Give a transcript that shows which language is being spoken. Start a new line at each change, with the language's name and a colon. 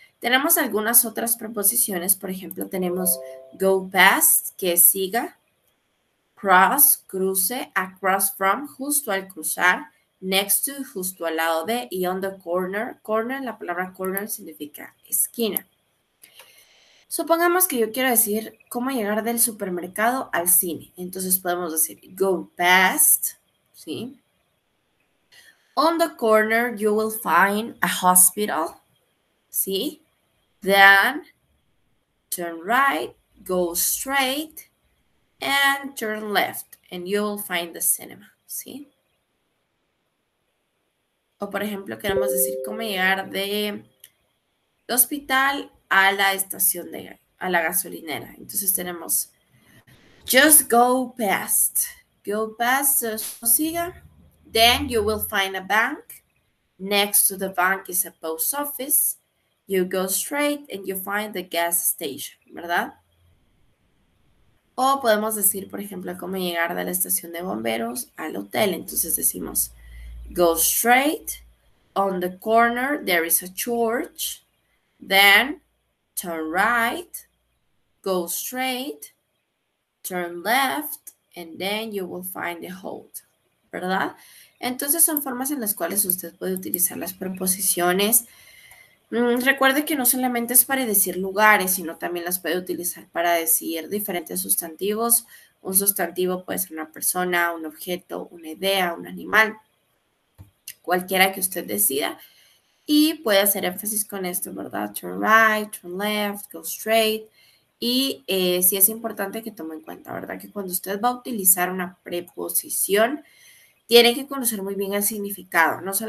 Spanish: Tenemos algunas otras preposiciones, por ejemplo, tenemos go past, que es siga, cross, cruce, across from, justo al cruzar, next to, justo al lado de, y on the corner. Corner, la palabra corner significa esquina. Supongamos que yo quiero decir cómo llegar del supermercado al cine. Entonces podemos decir go past, ¿sí?
English: On the corner, you will find a hospital. See? Then turn right, go straight, and turn left, and you will find the cinema.
Spanish: ¿Sí? O por ejemplo, queremos decir cómo llegar de hospital a la estación a la gasolinera. Entonces tenemos
English: just go past. Go past, siga. Then you will find a bank. Next to the bank is a post office. You go straight and you find the gas station, ¿verdad?
Spanish: O podemos decir, por ejemplo, cómo llegar de la estación de bomberos al hotel. Entonces decimos,
English: go straight. On the corner, there is a church. Then, turn right. Go straight. Turn left. And then you will find the hotel,
Spanish: ¿verdad? Entonces son formas en las cuales usted puede utilizar las preposiciones Recuerde que no solamente es para decir lugares, sino también las puede utilizar para decir diferentes sustantivos. Un sustantivo puede ser una persona, un objeto, una idea, un animal, cualquiera que usted decida. Y puede hacer énfasis con esto, ¿verdad?
English: Turn right, turn left, go straight.
Spanish: Y sí es importante que tome en cuenta, ¿verdad? Que cuando usted va a utilizar una preposición, tiene que conocer muy bien el significado.